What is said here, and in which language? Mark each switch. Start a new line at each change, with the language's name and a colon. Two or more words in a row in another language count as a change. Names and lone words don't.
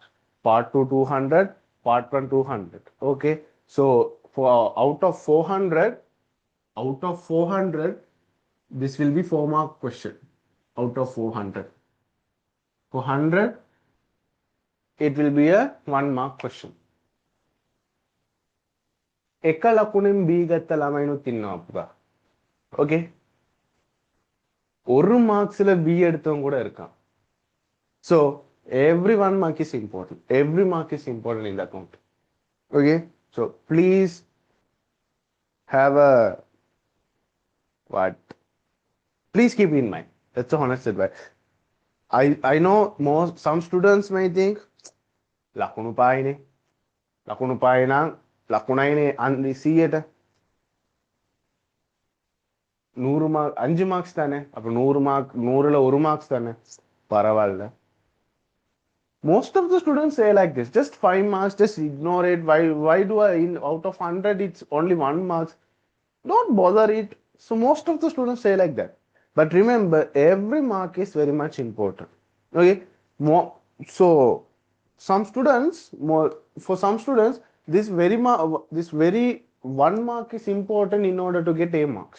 English: Part 2 200, part 1 200. Okay, so for out of 400, this will be 4 mark question. Out of 400, for 100, it will be a 1 mark question.
Sinhala: එක ලකුණෙන් B ගත්ත ළමයිනුත් ඉන්නවා අප්පා.
Tamil: Okay, ஒரு மார்க்ஸ்ல B எடுத்தவங்க கூட இருக்கான்.
English: So every 1 mark is important. Every mark is important in the account. Okay, so please have a what? Please keep in mind. That's the honest advice. I know some students may think
Sinhala: ලකුණු පහයිනේ. ලකුණු පහයි නම් ලකුණයිනේ 100ට 100 මාක් 5 මාක්ස්
Tamil: தானே அப்ப 100 மார்க் 100ல 1 மார்க்ஸ் தானே பரவாயில்ல.
English: Most of the students say like this, just 5 marks, just ignore it. Why do I in out of 100 it's only 1 marks? Don't bother it. So most of the students say like that. But remember, every mark is very much important. Okay, more so some students more for some students this very 1 mark is important in order to get A marks.